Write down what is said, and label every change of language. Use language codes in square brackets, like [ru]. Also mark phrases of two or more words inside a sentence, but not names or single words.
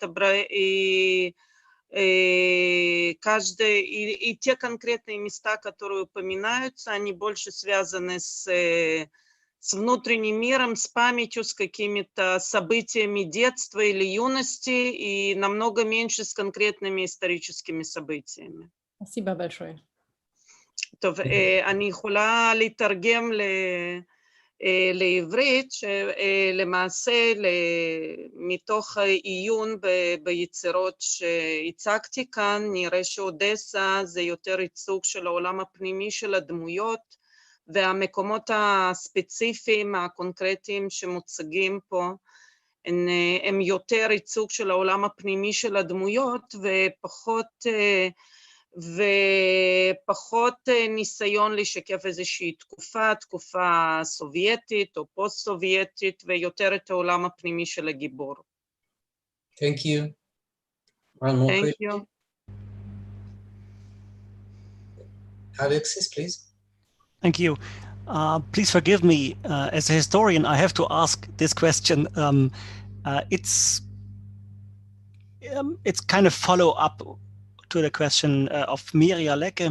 [ru] и те конкретные места, которые упоминаются, они больше связаны с внутренним миром, с памятью, с какими-то событиями детства или юности, и намного меньше с конкретными историческими событиями. Спасибо большое. [he] טוב, אני יכולה לתרגם לעברית, שלמעשה מתוך העיון ביצירות שהצגתי כאן, נראה שאודסה זה יותר ייצוג של העולם הפנימי של הדמויות, והמקומות הספציפיים, הקונקרטיים שמוצגים פה, הם יותר ייצוג של העולם הפנימי של הדמויות, ופחות ניסיון לשקף איזושהי תקופה סובייטית או פוסט-סובייטית, ויותר את העולם הפנימי של הגיבור. [en] Thank you. One more Thank question. you. Alexis, please. Thank you. Please forgive me, as a historian, I have to ask this question. It's kind of follow-up to the question of Mirja Lecke.